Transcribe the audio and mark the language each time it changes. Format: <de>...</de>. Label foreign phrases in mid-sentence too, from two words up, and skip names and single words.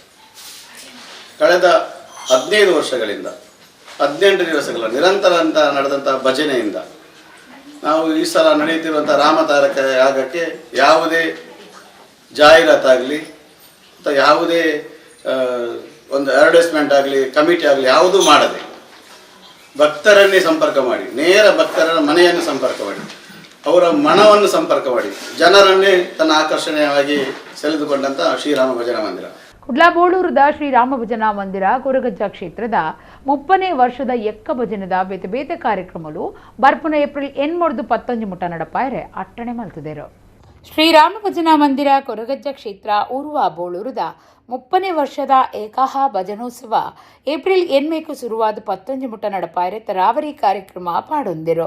<kn>ಕಳೆದ 15 ವರ್ಷಗಳಿಂದ 18 ದಿವಸಗಳ ನಿರಂತರ ಅಂತ ನಡೆದಂಥ ಭಜನೆಯಿಂದ ನಾವು ಈ ಸಲ ನಡೆಯುತ್ತಿರುವಂಥ ರಾಮತಾರಕ ಯಾಗಕ್ಕೆ ಯಾವುದೇ ಜಾಹೀರಾತಾಗಲಿ ಅಥವಾ ಯಾವುದೇ ಒಂದು ಅಡ್ವರ್ಟೈಸ್ಮೆಂಟ್ ಆಗಲಿ ಕಮಿಟಿ ಆಗಲಿ ಯಾವುದೂ ಮಾಡದೆ ಭಕ್ತರನ್ನೇ ಸಂಪರ್ಕ ಮಾಡಿ, ನೇರ ಭಕ್ತರ ಮನೆಯನ್ನು ಸಂಪರ್ಕ ಮಾಡಿ, ಅವರ ಮನವನ್ನು ಸಂಪರ್ಕ ಮಾಡಿ, ಜನರನ್ನೇ ತನ್ನ ಆಕರ್ಷಣೀಯವಾಗಿ ಸೆಳೆದುಕೊಂಡಂಥ ಶ್ರೀರಾಮ ಭಜನಾ ಮಂದಿರ.</kn> <tcy>ಕುಡ್ಲಾಬೋಳೂರದ ಶ್ರೀರಾಮ ಭಜನಾ ಮಂದಿರ ಕೊರಗಜ್ಜ ಕ್ಷೇತ್ರದ 30ನೇ ವರ್ಷದ ಎಕ್ಕ ಭಜನದ ಬೇತೆ ಬೇತೆ ಕಾರ್ಯಕ್ರಮಗಳು ಬರ್ಪುನ ಏಪ್ರಿಲ್ 8 ಮುಟ ನಡಪಾಯರೆ ಅಟ್ಟಣೆ ಮಲ್ತದೇರು. ಶ್ರೀರಾಮ ಭಜನಾ ಮಂದಿರ ಕೊರಗಜ್ಜ ಕ್ಷೇತ್ರ ಊರುವ ಬೋಳೂರದ 30ನೇ ವರ್ಷದ ಏಕಾಹ ಭಜನೋತ್ಸವ ಏಪ್ರಿಲ್ 8 ಶುರುವಾದ 11 ಮುಟ ನಡಪಾಯರೆ ತರಾವರಿ ಕಾರ್ಯಕ್ರಮ ಪಾಡೊಂದಿರು.</tcy>